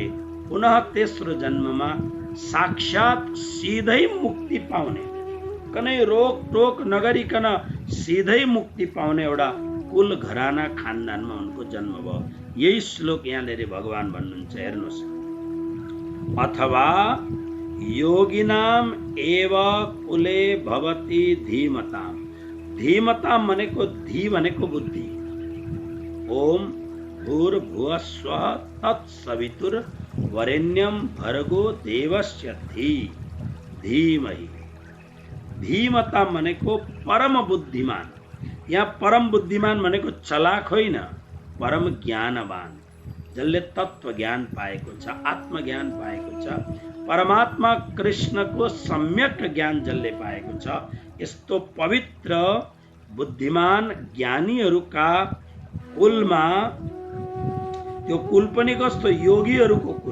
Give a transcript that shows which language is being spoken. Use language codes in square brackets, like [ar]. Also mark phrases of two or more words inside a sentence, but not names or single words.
[ne] पुनः तेस्रो जन्ममा साक्षात सिधै मुक्ति पाउने, कुनै रोक टोक नगरिकन सिधै मुक्ति पाउने एउटा कुल घराना खानदानमा उनको जन्म भयो। यही श्लोक यहाँले भगवान भन्नुहुन्छ, हेर्नुहोस्। [sa] अथवा योगिनाम एव कुले भवति धीमताम। [ne] धीमताम भनेको, धी भनेको बुद्धि। [sa] ओम भूर्भुवः स्वः तत्सवितुर वरेण्यम भर्गो देवस्य धीमहि। [ne] धीमताम भनेको परम बुद्धिमान। यहाँ परम बुद्धिमान भनेको चलाक होइन, परम ज्ञानवान, जसले तत्व ज्ञान पाएको छ, आत्मज्ञान पाएको छ, परमात्मा कृष्णको सम्यक ज्ञान जसले पाएको छ। यस्तो पवित्र बुद्धिमान ज्ञानीहरूका कुलमा, त्यो कुल पनि कस्तो, योगीहरूको कुल।